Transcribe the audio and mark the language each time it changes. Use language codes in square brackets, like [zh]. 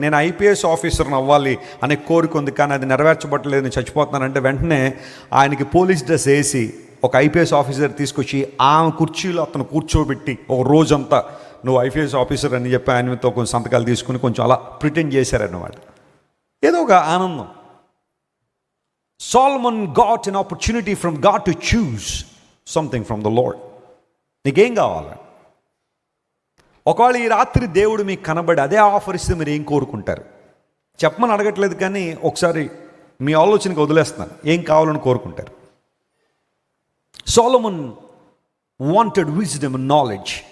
[te] నేను ఐపీఎస్ ఆఫీసర్ని అవ్వాలి అనే కోరిక ఉంది, కానీ అది నెరవేర్చబట్టలేదు, నేను చచ్చిపోతున్నానంటే వెంటనే ఆయనకి పోలీస్ డ్రెస్ వేసి ఒక ఐపీఎస్ ఆఫీసర్ తీసుకొచ్చి ఆ కుర్చీలో అతను కూర్చోబెట్టి ఒక రోజంతా నువ్వు ఐపీఎస్ ఆఫీసర్ అని చెప్పి ఆయనతో కొంచెం సంతకాలు తీసుకుని కొంచెం అలా ప్రిటెండ్ చేశారన్నమాట. ఏదో ఒక ఆనందం. [en] Solomon got an opportunity from God to choose something from the Lord. [te] నీకేం కావాలి? ఒకవేళ ఈ రాత్రి దేవుడు మీకు కనబడి అదే ఆఫర్ ఇస్తే మీరు ఏం కోరుకుంటారు? చెప్పమని అడగట్లేదు, కానీ ఒకసారి మీ ఆలోచనకి వదిలేస్తున్నాను. ఏం కావాలని కోరుకుంటారు? [en] Solomon wanted wisdom and knowledge.